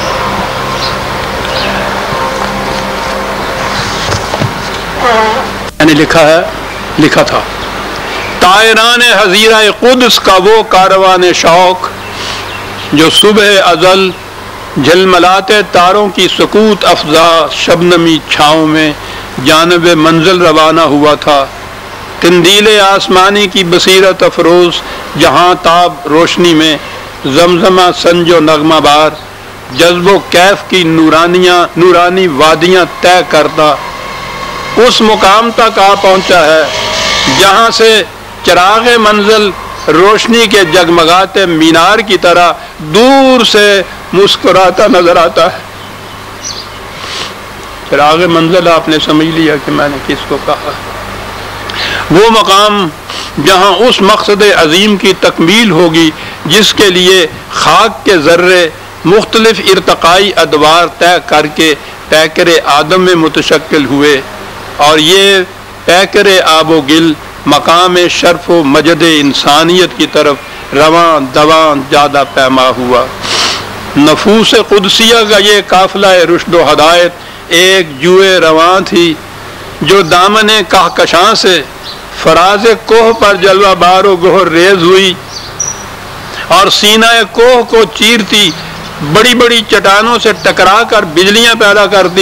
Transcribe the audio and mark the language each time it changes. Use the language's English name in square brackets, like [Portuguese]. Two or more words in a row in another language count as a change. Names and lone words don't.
[Urdu] میں نے لکھا تھا، طائران حزیرہ قدس کا وہ کاروان شوق جو صبح ازل جھلملاتے تاروں کی سکوت افزا شبنمی چھاؤں میں جانب منزل روانہ ہوا تھا. تندیل آسمانی کی بصیرت افروز جہاں تاب روشنی میں زمزمہ سنج و نغمہ بار جذب و کیف کی نورانی وادیاں طے کرتا اس مقام تک آ پہنچا ہے جہاں سے چراغ منزل روشنی کے جگمگاتے مینار کی طرح دور سے مسکراتا نظر آتا ہے. چراغ منزل آپ نے سمجھ لیا کہ میں نے کس کو کہا. وہ مقام جہاں اس مقصد عظیم کی تکمیل ہوگی جس کے لیے خاک کے ذرے مختلف ارتقائی ادوار طے کر کے پیکر آدم میں متشکل ہوئے، اور یہ پیکر آب و گل مقام شرف و مجد انسانیت کی طرف رواں دواں زیادہ پیما ہوا. نفوس قدسیہ کا یہ قافلہ رشد و ہدایت ایک جوئے رواں تھی جو دامن کہکشاں سے فراز کوہ پر جلوہ بار و گہر ریز ہوئی اور سینہ کوہ کو چیرتی بڑی بڑی چٹانوں سے ٹکرا کر بجلیاں پیدا کرتی.